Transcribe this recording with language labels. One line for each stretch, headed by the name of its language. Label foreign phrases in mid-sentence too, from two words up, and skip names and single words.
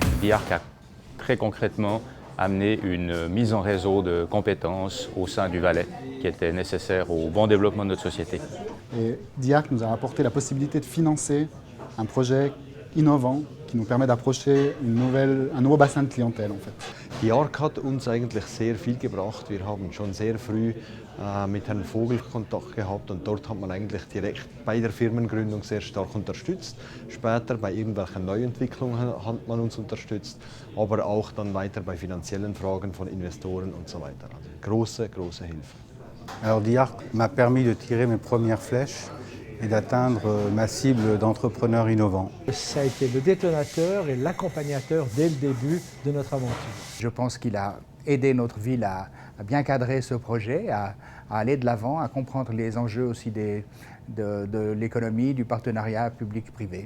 French: Diarc a très concrètement amené une mise en réseau de compétences au sein du Valais qui était nécessaire au bon développement de notre société. Et Diarc nous a apporté la possibilité de financer un projet innovant qui nous permet d'approcher un nouveau bassin de clientèle en fait.
German: Diarc hat uns eigentlich sehr viel gebracht. Wir haben schon sehr früh mit Herrn Vogel Kontakt gehabt und dort hat man eigentlich direkt bei der Firmengründung sehr stark unterstützt. Später bei irgendwelchen Neuentwicklungen hat man uns unterstützt, aber auch dann weiter bei finanziellen Fragen von Investoren und so weiter. Also große Hilfe.
French: Alors Diarc m'a permis de tirer mes premières flèches et d'atteindre ma cible d'entrepreneurs innovants. Ça a été le détonateur et l'accompagnateur dès le début de notre aventure. Je pense qu'il a aidé notre ville à bien cadrer ce projet, à aller de l'avant, à comprendre les enjeux aussi de l'économie, du partenariat public-privé.